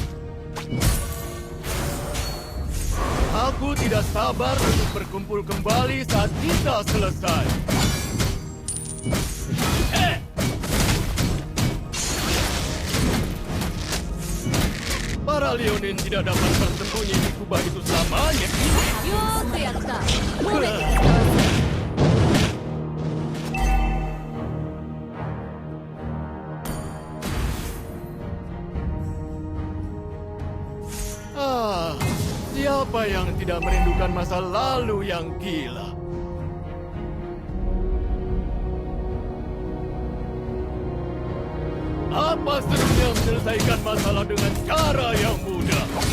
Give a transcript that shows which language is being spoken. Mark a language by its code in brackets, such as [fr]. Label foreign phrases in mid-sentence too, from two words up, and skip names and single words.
[id] Aku tidak sabar untuk berkumpul kembali saat kita selesai. Eh! Para Leonin tidak dapat bersembunyi di kubah itu selamanya. [ja] よーくやった褒めて使わせ [id] Ah, siapa yang tidak merindukan masa lalu yang gila? Apa serunya menyelesaikan masalah dengan cara yang mudah?